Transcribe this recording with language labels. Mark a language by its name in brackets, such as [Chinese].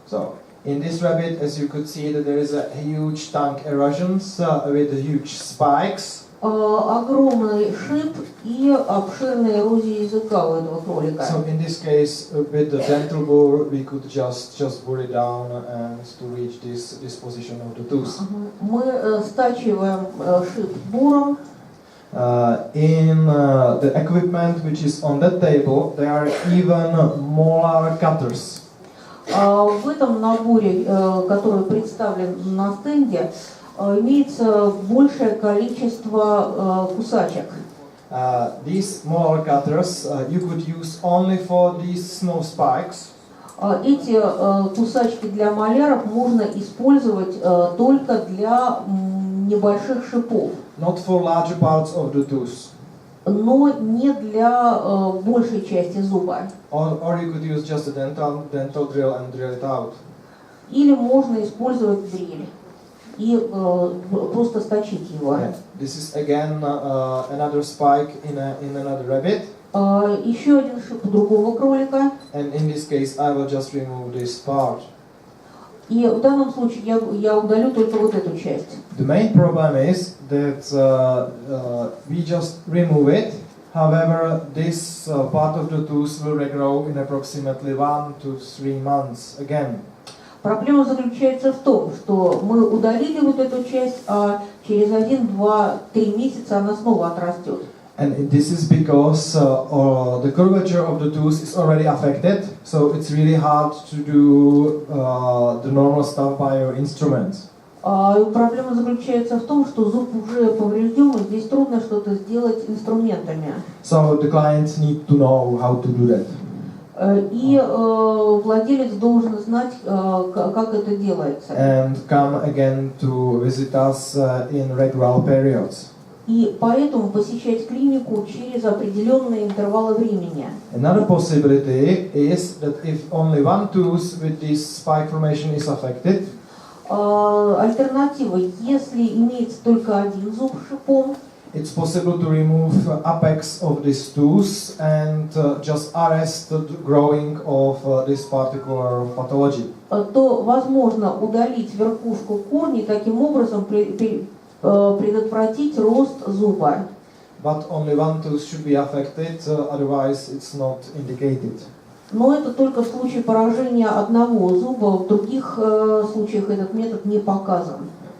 [English] So in this rabbit, as you could see, that there is a huge tongue erosions with huge spikes. [Russian] Огромный шип и обширная эрозия языка у этого кролика. [English] So in this case, with the dental bore, we could just bore it down and to reach this position of the tooth. [Russian] Мы стачиваем шип буром. [English] In the equipment which is on that table, there are even molar cutters. [Russian] В этом наборе, который представлен на стенде, имеется большее количество кусачек. [English] These molar cutters you could use only for these small spikes. [Russian] Эти кусачки для маляров можно использовать только для небольших шипов. [English] Not for larger parts of the tooth. [Russian] Но не для большей части зуба. [English] Or you could use just a dental drill and drill it out. [Russian] Или можно использовать дрель и просто сточить его. Yeah. [English] This is again another spike in another rabbit. [Russian] Еще один шип у другого кролика. [English] And in this case, I will just remove this part. [Russian] И в данном случае я удалю только вот эту часть. [English] The main problem is that we just remove it. However, this part of the tooth will regrow in approximately 1 to 3 months again. [Russian] Проблема заключается в том, что мы удалили вот эту часть, а через 1, 2, 3 месяца она снова отрастет. [English] And this is because the curvature of the tooth is already affected, so it's really hard to do the normal stuff by your instruments. [Russian] Проблема заключается в том, что зуб уже поврежден, и здесь трудно что-то сделать инструментами. [English] So the clients need to know how to do that. [Russian] И владелец должен знать, как это делается. [English] And come again to visit us in regular periods. [Russian] И поэтому посещать клинику через определенные интервалы времени. [English] Another possibility is that if only one tooth with this spike formation is affected, [Russian] альтернатива, если имеется только один зуб с шипом, [English] it's possible to remove apex of this tooth and just arrest the growing of this particular pathology. [Russian] То возможно удалить верхушку корня и таким образом предотвратить рост зуба. [English] But only one tooth should be affected, otherwise it's not indicated. [Russian] Но это только в случае поражения одного зуба, в других случаях этот метод не показан.